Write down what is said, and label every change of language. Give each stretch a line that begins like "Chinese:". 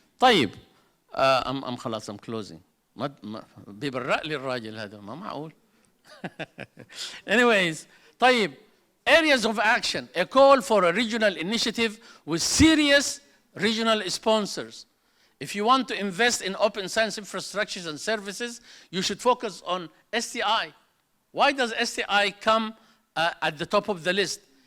Arabic: طيب
English: I'm
Arabic: خلاص
English: I'm closing.
Arabic: ما بيبرق لي الراجل هذا, ما معقول.
English: Anyways,
Arabic: طيب
English: areas of action, a call for a regional initiative with serious regional sponsors. If you want to invest in open science infrastructures and services, you should focus on STI. Why does STI come at the top of the list?